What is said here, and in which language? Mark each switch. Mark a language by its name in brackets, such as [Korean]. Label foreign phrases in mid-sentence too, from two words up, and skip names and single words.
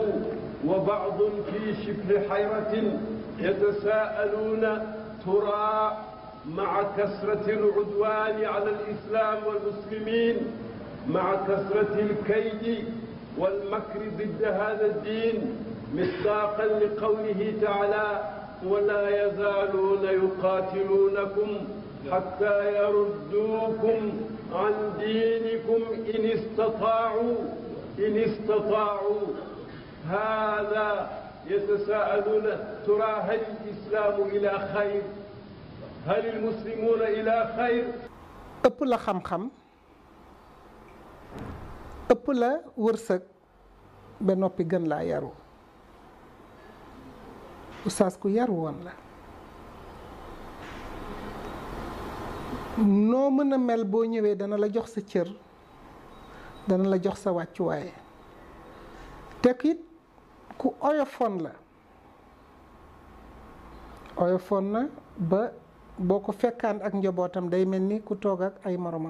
[Arabic] وبعض في شبه حيرة يتساءلون ترى مع كثرة العدوان على الإسلام والمسلمين مع كثرة الكيد والمكر ضد هذا الدين مصداقا لقوله تعالى ولا يزالون يقاتلونكم حتى يردوكم عن دينكم إن استطاعوا هذا يتساءلون ترى هل الإسلام إلى خير هل المسلمون إلى خير [Wolof] ëpp la xam-xam ëpp la wërsëg ba noppi gën laa yaru oustaz ku yaru woon la noo mën a mel boo ñëwee dana la jox sa cër dana la jox sa wàccuwaay te it ku oyofoon la oyofoon na ba boo ko fekkaan ak njabootam day mel ni ku toog ak ay moromam.